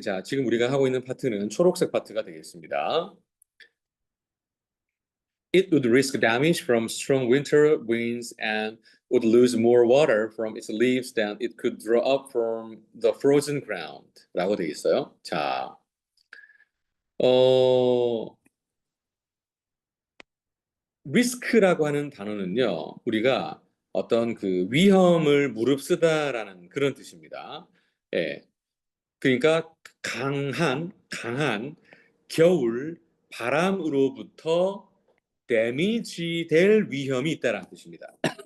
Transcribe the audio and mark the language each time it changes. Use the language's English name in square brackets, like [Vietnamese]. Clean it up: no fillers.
[Korean] 자, 지금 우리가 하고 있는 파트는 초록색 파트가 되겠습니다. [English] It would risk damage from strong winter winds and would lose more water from its leaves than it could draw up from the frozen ground. [Korean] 라고 되어 있어요. 자, 어, 리스크라고 하는 단어는요, 우리가 어떤 그 위험을 무릅쓰다라는 그런 뜻입니다. 예. 그러니까 강한 겨울 바람으로부터 데미지 될 위험이 있다라는 뜻입니다.